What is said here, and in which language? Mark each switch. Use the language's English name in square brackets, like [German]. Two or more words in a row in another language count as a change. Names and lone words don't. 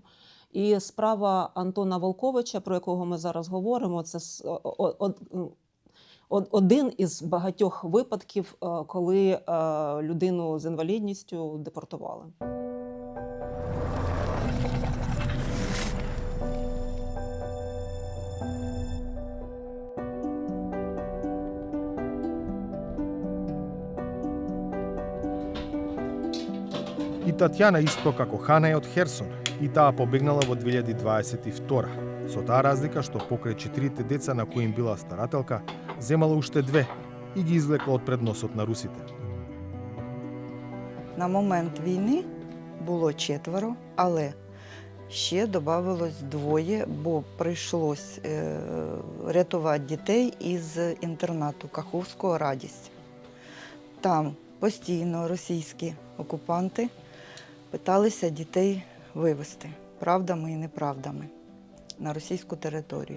[Ukrainian] І справа Антона Волковича, про якого ми зараз говоримо, це один із багатьох випадків, коли людину з інвалідністю депортували. [Macedonian] И Татјана исто како Хана е од Херсон, и таа побегнала во 2022. Со таа разлика што покрај 4 деца на кои им била старателка, земала уште 2 и ги извлекла од пред носот на русите. [Ukrainian] На момент війни було 4, але ще додавалось 2, бо прийшлось рятувати дітей із інтернату Каховського «Радість». Там постійно російські окупанти питалися дітей вивезти правдами і неправдами на російську територію.